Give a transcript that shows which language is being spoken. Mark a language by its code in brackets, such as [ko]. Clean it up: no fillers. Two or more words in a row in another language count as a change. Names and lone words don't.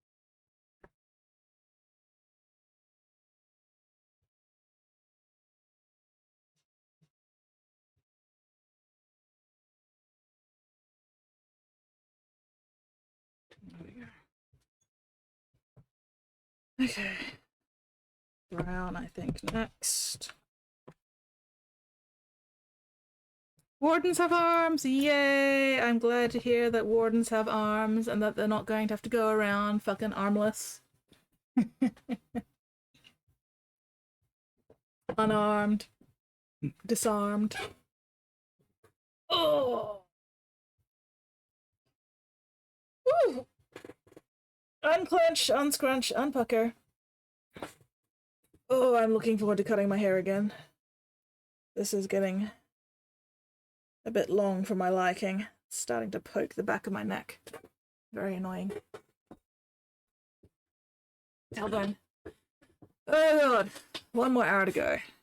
[en] There we go. Okay. Brown, I think, next. Wardens have arms! Yay! I'm glad to hear that wardens have arms and that they're not going to have to go around fucking armless. Unarmed. Disarmed. Oh! Woo! Unclench, unscrunch, unpucker. Oh, I'm looking forward to cutting my hair again. This is getting a bit long for my liking. It's starting to poke the back of my neck. Very annoying. Hold on. Oh god. One more hour to go.